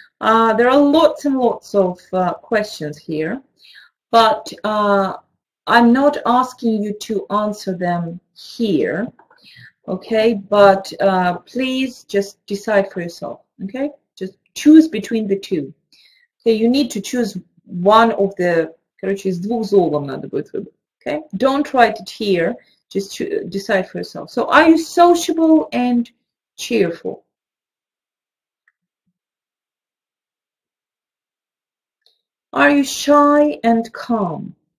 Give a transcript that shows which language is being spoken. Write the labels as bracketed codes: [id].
[en] There are lots and lots of questions here, but I'm not asking you to answer them here. Okay, but please just decide for yourself. Okay, just choose between the two. Okay, you need to choose one of the. [ru] Короче, из двух золом надо будет выбрать. [en] Okay, don't write it here. Just decide for yourself. So, are you sociable and cheerful? Are you shy and calm?